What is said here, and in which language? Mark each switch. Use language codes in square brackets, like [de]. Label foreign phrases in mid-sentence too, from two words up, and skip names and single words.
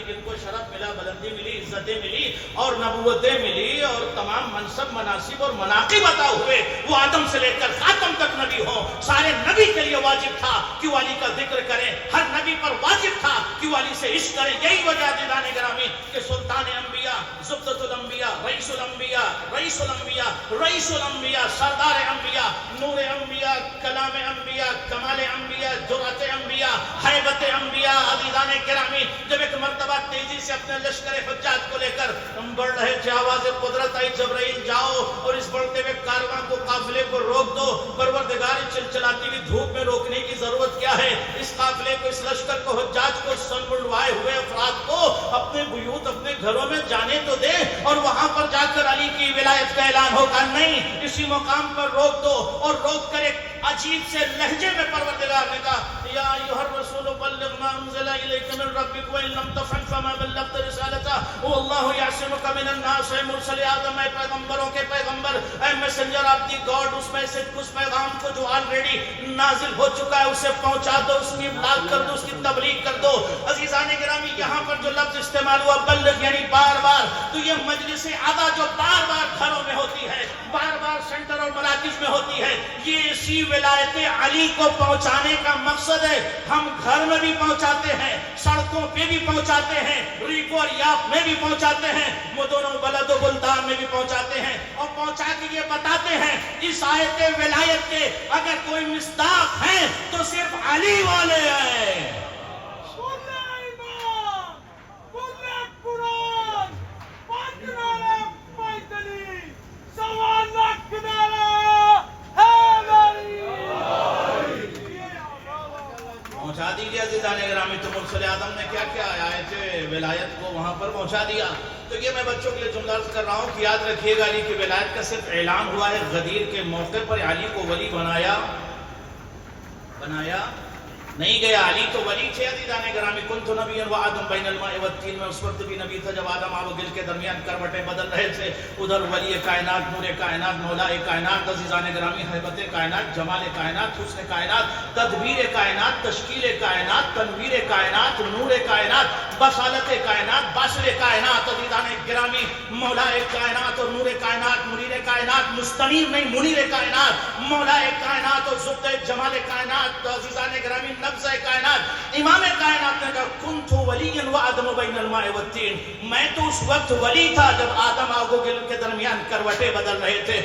[ur] جن کو شرف ملا، بلندی ملی، عزتیں ملی اور نبوتیں ملی اور تمام منصب، مناصب اور مناقب عطا ہوئے، وہ آدم سے لے کر خاتم تک نبی ہو، سارے نبی کے لیے واجب تھا کہ وہ علی کا ذکر کریں، ہر نبی پر واجب تھا کہ وہ علی سے عشق کریں. یہی وجہ عزیزان گرامی کہ سلطان انبیاء، زبدۃ الانبیاء، رئیس الانبیاء، رئیس الانبیاء، رئیس الانبیاء، سردار انبیاء، نور انبیاء، کلام انبیاء، کمال انبیاء، جرأت انبیاء، ہیبت انبیاء, عزیزان گرامی، جب ایک مرتبہ تیزی سے اپنے لشکر حجاج کو لے کر بڑھ رہے تھے، آواز قدرت آئی، جبریل جاؤ اور اس بڑھتے ہوئے کارواں کو، قافلے کو روک دو. پروردگار، چلچلاتی ہوئی دھوپ میں روکنے کی ضرورت کیا ہے? اس قافلے کو، اس لشکر کو، حجاج کو، سنمنڈوائے ہوئے افراد کو اپنے بیوت، اپنے گھروں میں جانے تو دے اور وہاں پر جا کر علی کی کی ولایت کا اعلان ہوگا؟ نہیں، اسی مقام پر روک دو، اور روک کر ایک عجیب سے لہجے میں پروردگار نے کہا [ar] یا ایھا الرسول بلغ ما انزل الیک من ربک وان لم تفعل فما بلغت رسالتہ واللہ یعصمک من الناس۔ [ur] اے مرسل آدم، اے پیغمبروں کے پیغمبر، اے [en] messenger of the God, [ur] اس میسج کو، اس پیغام کو جو آلریڈی نازل ہو چکا ہے اسے پہنچا دو، اس کی ابلاغ کر دو، اس کی تبلیغ کر دو۔ عزیزان گرامی، یہاں پر جو لفظ استعمال ہوا بلغ یعنی بار بار، تو یہ مجلس ادا جو بار بار گھروں میں ہوتی ہے، بار بار سینٹر اور مراکز میں ہوتی ہے، یہ اسی ولایت علی کو پہنچانے کا مقصد ہے۔ ہم گھر میں بھی پہنچاتے ہیں، سڑکوں پہ بھی پہنچاتے ہیں، ریکو اور یاف میں بھی پہنچاتے ہیں، مدن و بلد و بلدان میں بھی پہنچاتے ہیں، اور پہنچا کے یہ بتاتے ہیں اس آیت ولایت کے اگر کوئی مصداق ہیں تو صرف علی والے ہیں۔ بولے ایمان، بولے قرآن، پانچ نعرے پیدلی، سوا لاکھ نعرے حیدری۔ پہنچا دیجیے عزیزان گرامی۔ تو مرسل آدم نے کیا کیا؟ آیت ولایت کو وہاں پر پہنچا دیا۔ تو یہ میں بچوں کے لیے جملہ عرض کر رہا ہوں کہ یاد رکھیے گا، علی کی ولایت کا صرف اعلان ہوا ہے، غدیر کے موقع پر علی کو ولی بنایا نہیں گیا۔ علی تو ولی تھے عزیزان گرامی۔ [ar] کنت نبیا و آدم بین الماء والطین، [ur] میں اس وقت بھی نبی تھا جب آدم آب و گل کے درمیان کروٹیں بدل رہے تھے۔ ادھر ولی کائنات، نور کائنات، مولا کائنات، عزیزان گرامی، حیبت کائنات، جمال کائنات، حسن کائنات، تدبیر کائنات، تشکیل کائنات، تنویر کائنات، نور کائنات، بصالت کائنات، باشر کائنات، عزیزان گرامی، مولا کائنات اور نور کائنات، منیر کائنات، مستنیر نہیں منیر کائنات، مولا کائنات اور زبدہ جمال کائنات، عزیزان گرامی، نبض کائنات، امام کائنات نے کہا [ar] کنت ولیا و آدم بین الماء والطین، [ur] میں تو اس وقت ولی تھا جب آدم آگ و گل کے درمیان کروٹیں بدل رہے تھے۔